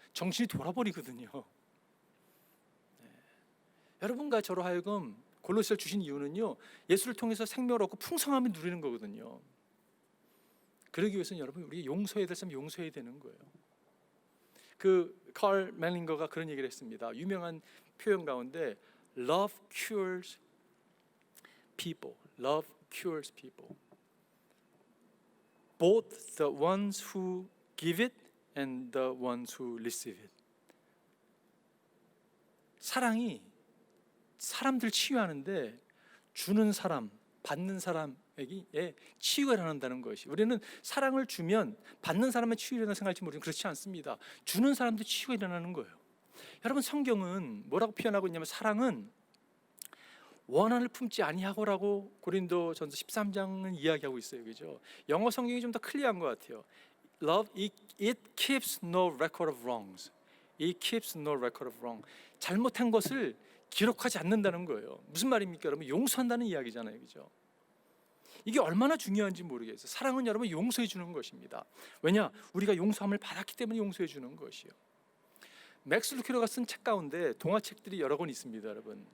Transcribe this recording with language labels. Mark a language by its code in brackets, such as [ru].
[ko] 정신이 돌아버리거든요. 네. 여러분과 저로 하여금 골로새를 주신 이유는요, 예수를 통해서 생명을 얻고 풍성함을 누리는 거거든요. 그러기 위해서는 여러분 우리 용서해야 될 사람 용서해야 되는 거예요. 칼 멜링거가 그런 얘기를 했습니다. 유명한 표현 가운데 [en] Love cures people. Love cures people. Both the ones who give it and the ones who receive it. [ko] 사랑이 사람들 치유하는데 주는 사람, 받는 사람에게 치유가 일어난다는 것이, 우리는 사랑을 주면 받는 사람의 치유가 일어나는 생각할지 모르지만 그렇지 않습니다. 주는 사람도 치유가 일어나는 거예요. 여러분, 성경은 뭐라고 표현하고 있냐면 사랑은 원한을 품지 아니하고라고 고린도전서 13장은 이야기하고 있어요. 그죠? 영어 성경이 좀 더 클리어한 것 같아요. [en] Love, it keeps no record of wrongs. It keeps no record of wrong. [ko] 잘못한 것을 기록하지 않는다는 거예요. 무슨 말입니까? 여러분, 용서한다는 이야기잖아요. 그죠? 이게 얼마나 중요한지 모르겠어요. 사랑은 여러분 용서해 주는 것입니다. 왜냐? 우리가 용서함을 받았기 때문에 용서해 주는 것이요. 맥스 루케로가 쓴 책 가운데 동화책들이 여러 권 있습니다, 여러분.